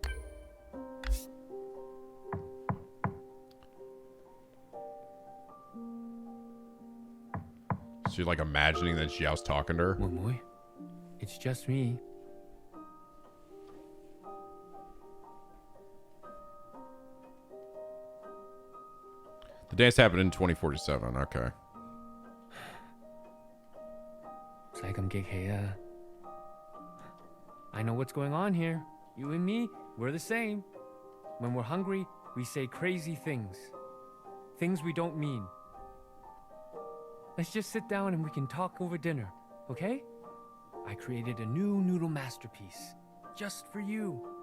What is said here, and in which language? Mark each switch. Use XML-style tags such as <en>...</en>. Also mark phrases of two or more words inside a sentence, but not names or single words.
<en>She's like imagining that Xiao's talking to her. Moy, it's just me. The dance happened in 2047. Okay.</en> <yue>唔使咁激氣啊.</yue> <en>I know what's going on here. You and me, we're the same. When we're hungry, we say crazy things. Things we don't mean. Let's just sit down and we can talk over dinner, okay? I created a new noodle masterpiece, just for you.</en>